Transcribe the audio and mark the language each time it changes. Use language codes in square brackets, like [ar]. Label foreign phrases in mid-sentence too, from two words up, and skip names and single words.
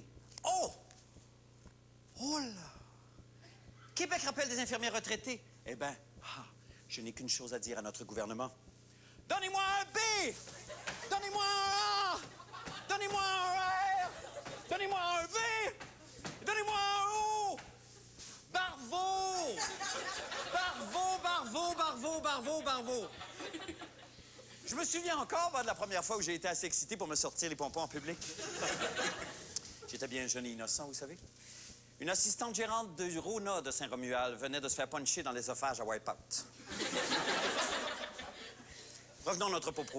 [fr] Oh! Oh là! Québec rappelle des infirmières retraitées. Eh bien, je n'ai qu'une chose à dire à notre gouvernement. Donnez-moi un B! Donnez-moi un A! Donnez-moi un R! Donnez-moi un V! Donnez-moi un O! Barvo! Barvo, barvo, barvo, barvo, barvo! Je me souviens encore de la première fois où j'ai été assez excité pour me sortir les pompons en public. J'étais bien jeune et innocent, vous savez. Une assistante gérante du Rona de Saint-Romuald venait de se faire puncher dans l'œsophage à Wipeout. Revenons à notre propos.